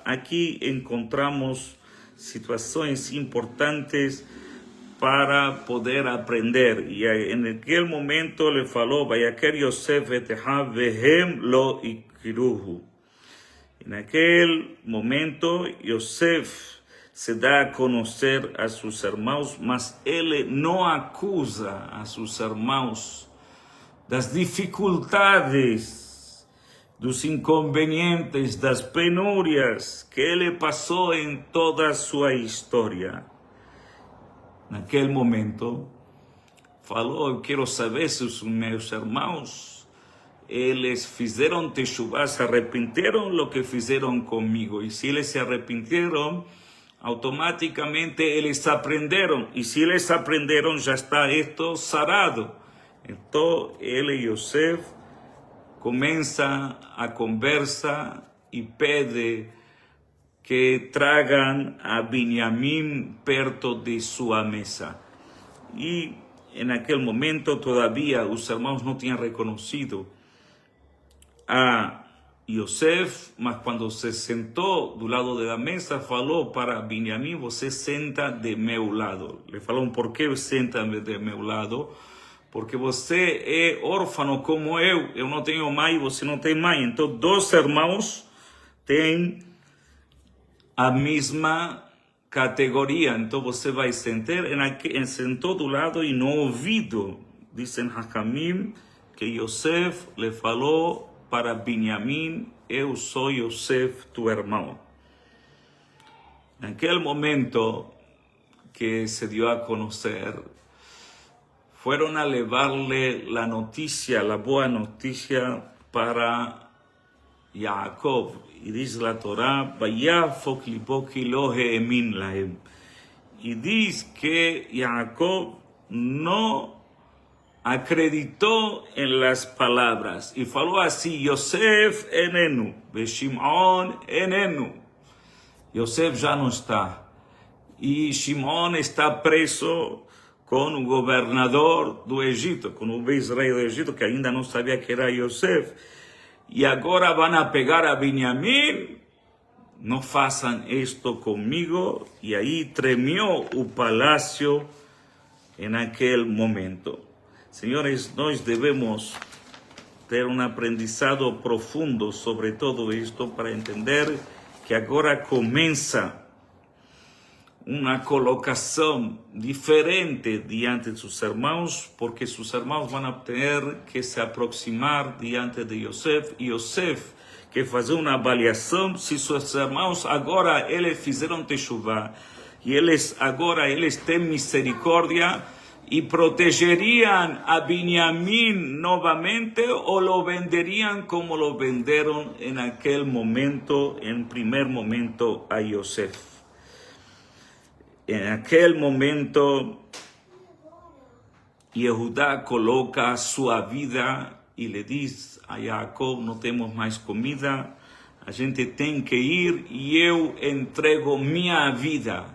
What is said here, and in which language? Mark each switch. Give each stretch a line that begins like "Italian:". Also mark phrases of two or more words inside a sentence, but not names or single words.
Spanish: Aquí encontramos situaciones importantes para poder aprender. Y en aquel momento le falou,
Hebrew: ויכר יוסף את אחיו והם לא הכרהו.
Spanish: En aquel momento Yosef se da a conocer a sus hermanos,
Portuguese: mas ele
Spanish: no acusa a sus hermanos
Portuguese: das dificultades, dos inconvenientes, das penurias que ele passou
Spanish: en toda su historia.
Portuguese: Naquele momento, falou, eu quero saber se os meus irmãos, eles fizeram teshuvá, se arrependeram lo que fizeram comigo. E se eles se arrependeram, automáticamente eles aprenderam. E se eles aprenderam, já está esto sarado. Então, ele e Yosef começa a conversa e pede que tragam a Benjamín perto de sua mesa.
Spanish: Y en aquel momento todavía los hermanos no tenían reconocido a Yosef, mas cuando se sentó do lado de la mesa,
Portuguese: falou para Benjamín, você senta de meu lado. Le falou, por que senta de meu lado? Porque você é órfão como eu não tenho mãe, você não tem mãe. Então, dois irmãos têm a mesma categoria. Então você vai sentar sentou do lado e no ouvido, dizem Hakamim, que Yosef le falou para Benjamín, eu sou Yosef, tu irmão.
Spanish: Naquele momento que se dio a conocer, fueron a llevarle la noticia, la buena noticia para Jacob. Y dice la Torá,
Hebrew: ויפג לבו כי לא האמין להם.
Spanish: Y dice que Jacob no acreditó en las palabras. Y faló así,
Hebrew: יוסף איננו, שמעון איננו.
Spanish: Yosef ya no está. Y Shimon está preso con un gobernador do Egipto, con un ex-rei do Egipto, que ainda no sabía que era Yosef. Y ahora van a pegar a Benjamín, no façam esto conmigo. Y ahí tremió el palacio en aquel momento. Señores, nós debemos ter un aprendizado profundo sobre todo esto para entender que ahora comienza una colocación diferente diante de sus hermanos, porque sus hermanos van a tener que se aproximar diante de Yosef, y Yosef que fazer una avaliación si sus hermanos
Portuguese: agora eles fizeram teshuvá,
Spanish: y
Portuguese: agora eles têm misericordia
Spanish: y protegerían a Benjamín nuevamente, o lo venderían como lo vendieron en aquel momento, en primer momento, a Yosef. En aquel momento, Yehudá coloca su vida y le dice a Jacob, no tenemos más comida,
Portuguese: a gente tem que ir
Spanish: y eu entrego mi vida.